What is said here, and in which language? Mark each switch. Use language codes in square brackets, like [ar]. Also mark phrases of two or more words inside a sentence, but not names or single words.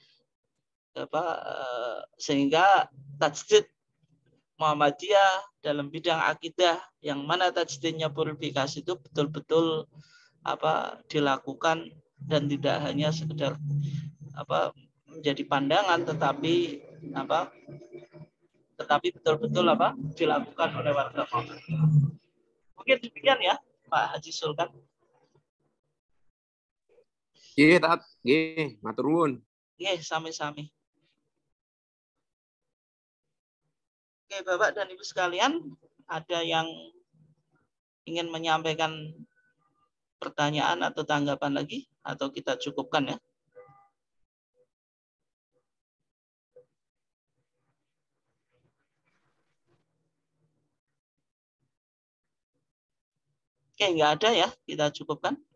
[id] sehingga tajdid Muhammadiyah dalam bidang akidah yang mana tajdidnya purifikasi itu betul-betul dilakukan, dan tidak hanya sekedar menjadi pandangan, tetapi betul-betul dilakukan oleh warga Muhammadiyah. Mungkin demikian ya Pak Haji Sulkan. [jv] Nggih, Tat. Nggih, matur nuwun. Nggih, sami-sami. [id] Oke, Bapak dan Ibu sekalian, ada yang ingin menyampaikan pertanyaan atau tanggapan lagi, atau kita cukupkan ya? Oke, nggak ada ya, kita cukupkan.